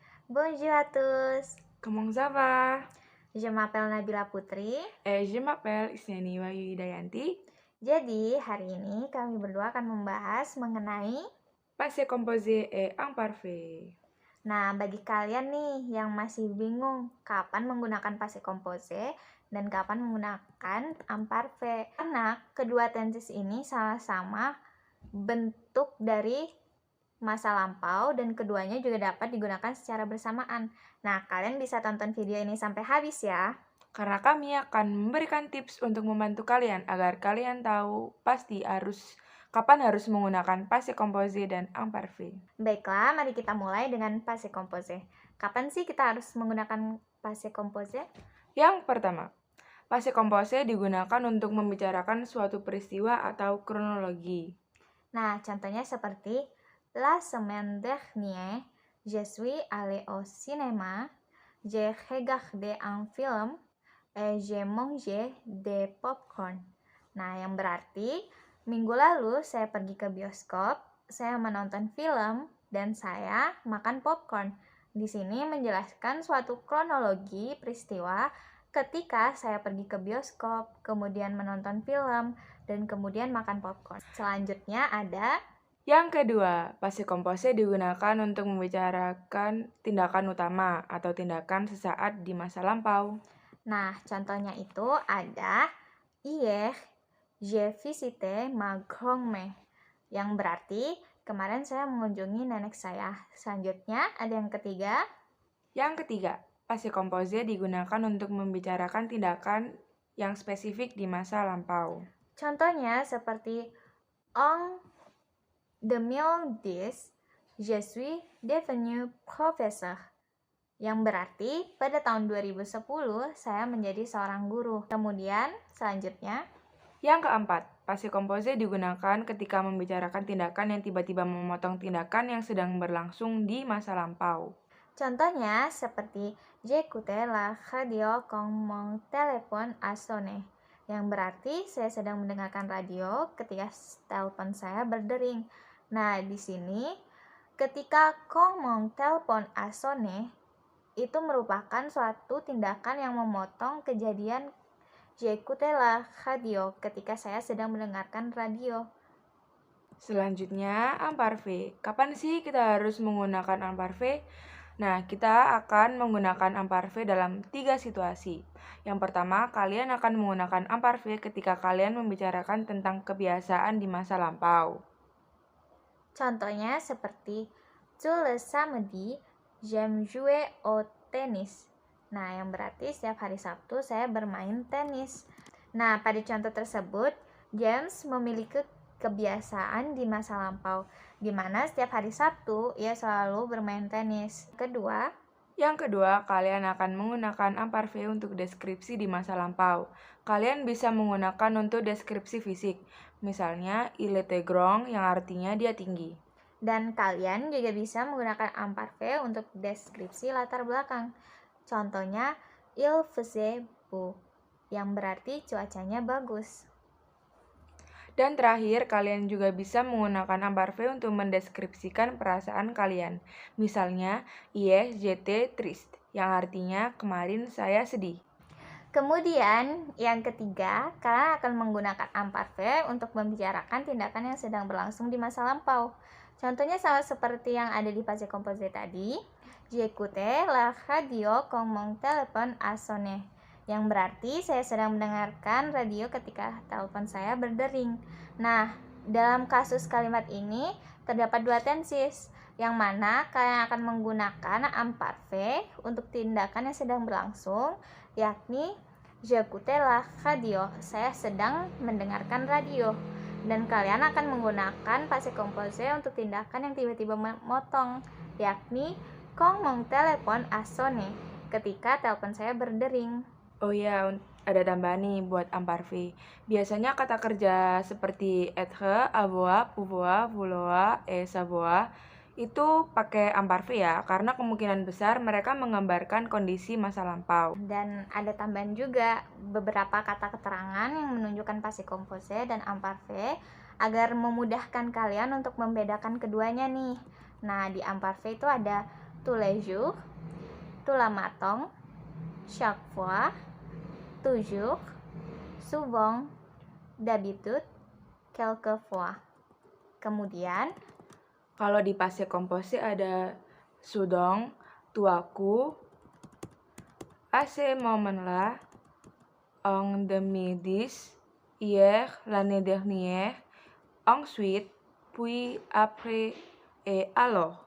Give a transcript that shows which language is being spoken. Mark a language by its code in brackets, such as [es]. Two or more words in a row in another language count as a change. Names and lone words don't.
[fr] Bonjour à tous, Comment ça va? je m'appelle Nabila Putri. Je m'appelle Isniani Wahyu Hidayanti. [id] Jadi, hari ini kami berdua akan membahas mengenai [fr] Passé composé et imparfait. [id] Nah, bagi kalian nih yang masih bingung kapan menggunakan [fr] passé composé [id] dan kapan menggunakan imparfait. Karena kedua tenses ini sama-sama bentuk dari masa lampau dan keduanya juga dapat digunakan secara bersamaan. Nah, kalian bisa tonton video ini sampai habis ya. Karena kami akan memberikan tips untuk membantu kalian agar kalian tahu kapan harus menggunakan [fr] passé composé [id] dan imparfait. Baiklah, mari kita mulai dengan [fr] passé composé. [id] Kapan sih kita harus menggunakan [fr] passé composé? [id] Yang pertama, [fr] passé composé [id] digunakan untuk membicarakan suatu peristiwa atau kronologi. Nah, contohnya seperti [fr] La semaine dernière, je suis allé au cinéma, j'ai regardé un film, et j'ai mangé des popcorn. [id] Nah, yang berarti minggu lalu saya pergi ke bioskop, saya menonton film, dan saya makan popcorn. Di sini menjelaskan suatu kronologi peristiwa ketika saya pergi ke bioskop, kemudian menonton film, dan kemudian makan popcorn. Selanjutnya ada Yang kedua, [fr] passé composé [id] digunakan untuk membicarakan tindakan utama atau tindakan sesaat di masa lampau. Nah, contohnya itu ada [fr] hier, j'ai visité ma grand-mère, [id] yang berarti kemarin saya mengunjungi nenek saya. Selanjutnya ada yang ketiga. Yang ketiga, [fr] passé composé [id] digunakan untuk membicarakan tindakan yang spesifik di masa lampau. Contohnya seperti [fr] en 2010, je suis devenu professeur, [id] yang berarti pada tahun 2010 saya menjadi seorang guru. Kemudian selanjutnya, yang keempat, [fr] passé composé [id] digunakan ketika membicarakan tindakan yang tiba-tiba memotong tindakan yang sedang berlangsung di masa lampau. [fr] Contohnya seperti j'écoutais la radio quand mon téléphone a sonné, [id] yang berarti saya sedang mendengarkan radio ketika telepon saya berdering. Nah, di sini ketika [fr] quand mon téléphone a sonné [id] itu merupakan suatu tindakan yang memotong kejadian [fr] j'écoutais la radio [id] ketika saya sedang mendengarkan radio. Selanjutnya, imparfait. Kapan sih kita harus menggunakan imparfait? Nah, kita akan menggunakan imparfait dalam 3 situasi. Yang pertama, kalian akan menggunakan imparfait ketika kalian membicarakan tentang kebiasaan di masa lampau. Contohnya seperti [fr] tous les samedis, j'aime jouer au tennis. [id] Nah, yang berarti setiap hari Sabtu saya bermain tenis. Nah, pada contoh tersebut, James memiliki kebiasaan di masa lampau, di mana setiap hari Sabtu ia selalu bermain tenis. Yang kedua, kalian akan menggunakan imparfait untuk deskripsi di masa lampau. Kalian bisa menggunakan untuk deskripsi fisik. Misalnya, [fr] il était grand [id] yang artinya dia tinggi. Dan kalian juga bisa menggunakan imparfait untuk deskripsi latar belakang. Contohnya, [fr] il faisait beau, [id] yang berarti cuacanya bagus. Dan terakhir, kalian juga bisa menggunakan imparfait untuk mendeskripsikan perasaan kalian. Misalnya, [fr] hier j'étais triste, [id] yang artinya kemarin saya sedih. Kemudian, yang ketiga, kalian akan menggunakan imparfait untuk membicarakan tindakan yang sedang berlangsung di masa lampau. Contohnya sama seperti yang ada di [fr] passé composé tadi, j'écoutais la radio quand mon téléphone a sonné, [id] yang berarti saya sedang mendengarkan radio ketika telepon saya berdering. Nah, dalam kasus kalimat ini terdapat dua tenses, yang mana kalian akan menggunakan imparfait untuk tindakan yang sedang berlangsung, yakni [fr] j'écoutais la radio, [id] saya sedang mendengarkan radio. Dan kalian akan menggunakan [fr] passé composé [id] untuk tindakan yang tiba-tiba memotong, yakni [fr] quand mon téléphone a sonné, [id] ketika telepon saya berdering. Oh ya, ada tambahan nih buat imparfait. Biasanya kata kerja seperti [fr] être, avoir, pouvoir, vouloir, et savoir [id] itu pakai imparfait ya, karena kemungkinan besar mereka menggambarkan kondisi masa lampau. Dan ada tambahan juga beberapa kata keterangan yang menunjukkan [fr] passé composé [id] dan imparfait agar memudahkan kalian untuk membedakan keduanya nih. Nah, di imparfait itu ada [fr] tous les jours, tout le matin, chaque fois, toujours, souvent, d'habitude, quelquefois. [id] Kemudian, kalau di [fr] passé composé ada soudain, tout à coup, à ce moment-là, en 2010, hier, l'année dernière, ensuite, puis, après, et alors.